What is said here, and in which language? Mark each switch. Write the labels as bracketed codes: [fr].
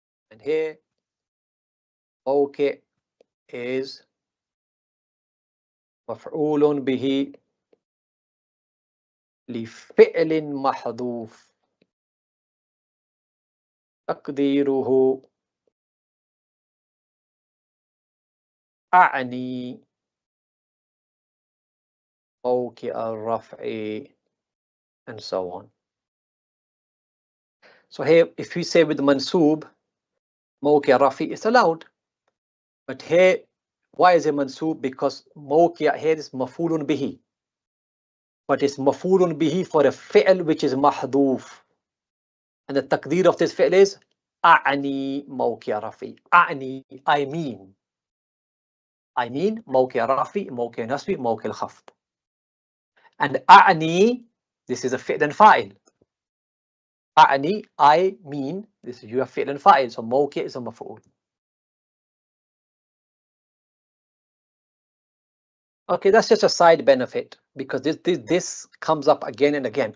[en] And here mawqi is [ar] مفعول به لفعل محذوف تقديره أعني موقع الرفع, [en] and so on. So here if we say with mansoob [ar] موقع الرفع [en] is allowed, but here why is it mansoob? Because موقع here is مفعول به, but it's مفعول به for a fi'l which is mahdhuf, and the taqdeer of this fi'l is [ar] أعني موقع الرفع. أعني, [en] I mean [ar] موقع الرفع موقع النصب موقع الخفض. [en] And أعني, this is a fi'l and fa'il. أعني, I mean, this is you have fi'l and fa'il, so موقع is a maf'ul. Okay, that's just a side benefit because this comes up again and again.